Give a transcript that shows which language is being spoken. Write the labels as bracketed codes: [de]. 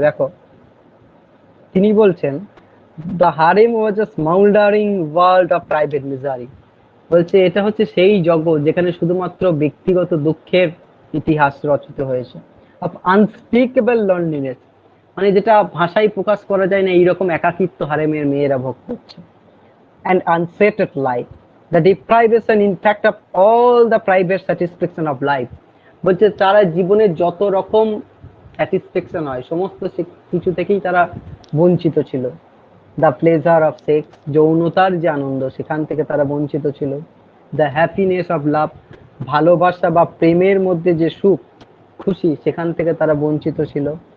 [bn] দেখো, তিনি বলছেন, [en] The harem was a smouldering world of private misery. [bn] বলছে এটা হচ্ছে সেই জগৎ যেখানে শুধুমাত্র ব্যক্তিগত দুঃখের ইতিহাস রচিত হয়েছে, [en] of unspeakable loneliness, [bn] মানে যেটা ভাষায় প্রকাশ করা যায় না, এইরকম একাকিত্ব হারেমের মেয়েরা ভোগ করছে। [en] and unsated life, the deprivation in fact of all the private satisfaction of life। [bn] বলছে তারা জীবনের যত রকম স্যাটিসফ্যাকশন হয়, সমস্ত কিছু থেকেই তারা বঞ্চিত ছিল। [en] the pleasure of sex, [bn] যৌনতার যে আনন্দ, সেখান থেকে তারা বঞ্চিত ছিল। [en] the happiness of love, [bn] ভালোবাসা বা প্রেমের মধ্যে যে সুখ খুশি, সেখান থেকে তারা বঞ্চিত ছিল।